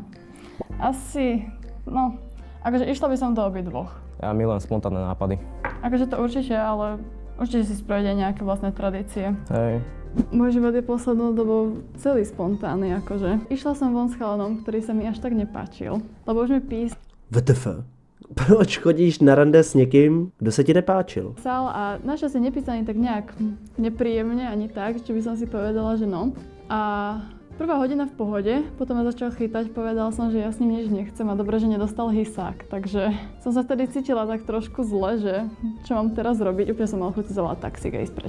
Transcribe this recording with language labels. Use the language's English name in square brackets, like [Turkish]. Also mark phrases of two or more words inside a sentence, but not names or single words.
[Slovak] Asi, akože išla by som do obidvoch. Ja milujem spontánne nápady. Akože to určite, ale určite si spraviť aj nejaké vlastné tradície. Hej. Môj život je poslednou dobou celý spontánny, akože. Išla som von s chalanom, ktorý sa mi až tak nepáčil, lebo už mi VTF. [Czech] Proč chodíš na rande s někým, kdo se ti nepáčil? [Slovak] písal a našiel si nepísaný tak nejak nepríjemne ani tak, že by som si povedala, že no. A prvá hodina v pohode, potom ma začal chytať, povedal som, že ja s ním nič nechcem a dobre, že nedostal hysák. Takže som sa vtedy cítila tak trošku zle, že čo mám teraz robiť, úplne som mal chuť zavolať taxík a ísť preč.